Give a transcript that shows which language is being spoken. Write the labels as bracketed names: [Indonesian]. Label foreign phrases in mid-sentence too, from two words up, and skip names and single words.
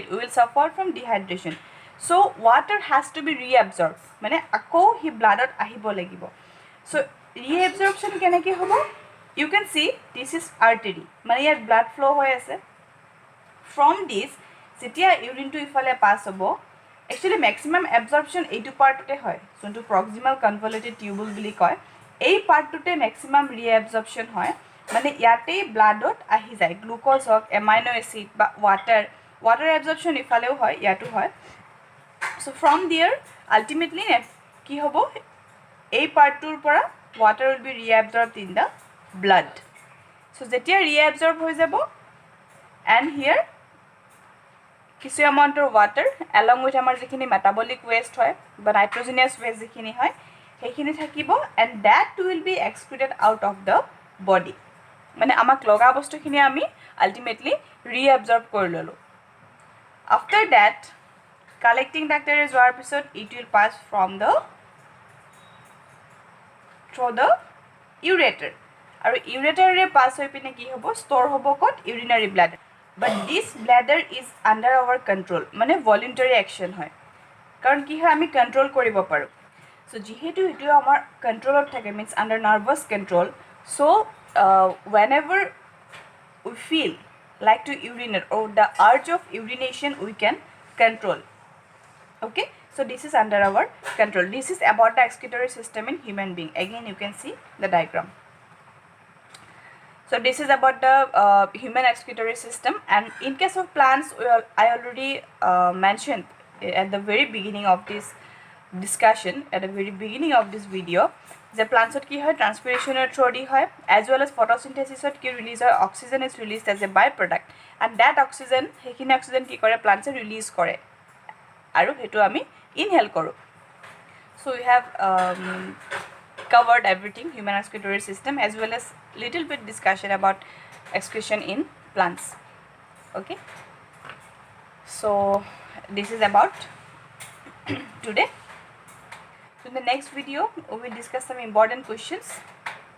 [English] We will suffer from dehydration. So water has to be reabsorbed, [Assamese] মানে আকৌ হি ব্লাডত আহিব লাগিব. So reabsorption কেনেকৈ হ'ব? [English] You can see this is artery, [Assamese] মানে ইয়াত [English] blood flow [Assamese] হৈ আছে. [English] From this [Assamese] যেতিয়া urine to ইফালে pass হ'ব, actually [English] maximum absorption [Assamese] এইটো পাৰ্টতে হয়, যোনটো [English] proximal convoluted tubule [Assamese] বুলি কয়, এই পাৰ্টটোতে [English] maximum reabsorption [Assamese] হয়, মানে ইয়াতে ব্লাডত আহি যায় গ্লুকোজ হক [English] amino acid [Assamese] বা [English] water absorption [Assamese] ইফালেও হয় ইয়াতো হয়. [English] So from there ultimately [Assamese] কি হ'ব, এই পাৰ্টটোৰ পৰা [English] water will be reabsorbed in the blood. [Assamese] So যেতিয়া reabsorb হৈ যাব [English] and here [Assamese] কিছু এমাউণ্টৰ ৱাটাৰ [English] along with [Assamese] আমাৰ যিখিনি [English] metabolic waste [Assamese] হয় বা [English] nitrogenous waste [Assamese] যিখিনি হয় সেইখিনি থাকিব [English] and that will be excreted out of the body [Assamese] মানে আমাক লগা বস্তুখিনি আমি আল্টিমেটলি ৰিএবজৰ্ব কৰি ল'লোঁ [English] after that [Assamese] কালেক্টিং ডাক্টেৰে যোৱাৰ পিছত [English] it will pass from the through the ureter [Assamese] আৰু ইউৰেটাৰে পাছ হৈ পিনে কি হ'ব ষ্ট'ৰ হ'ব ক'ত [English] urinary bladder but this bladder is under our control [Assamese] মানে ভলিউণ্টাৰী একশ্যন হয় কাৰণ কি হয় আমি কণ্ট্ৰল কৰিব পাৰোঁ চ' যিহেতু সেইটো আমাৰ কণ্ট্ৰলত থাকে [English] means under nervous control [Assamese] চ' [English] whenever we feel like to urinate or the urge of urination we can control. Okay, so this is under our control. This is about the excretory system in human being. Again you can see the diagram. So this is about the human excretory system, and in case of plants I already mentioned at the very beginning of this discussion, at the very beginning of this video, [Assamese] যে প্লান্টছত কি হয় ট্ৰান্সপিৰেশ্যনৰ থ্ৰুদি হয় [English] as well as [Assamese] ফটোচিন্থেচিছত কি ৰিলিজ হয় অক্সিজেন [English] is release as a by product and that oxygen [Assamese] সেইখিনি অক্সিজেন কি কৰে প্লান্টছে ৰিলিজ কৰে আৰু সেইটো আমি ইনহেল কৰোঁ চ' [English] we have covered everything human excretory system as well as little bit discussion about excretion in plants. Okay, so this is about today. So in the next video we will discuss some important questions.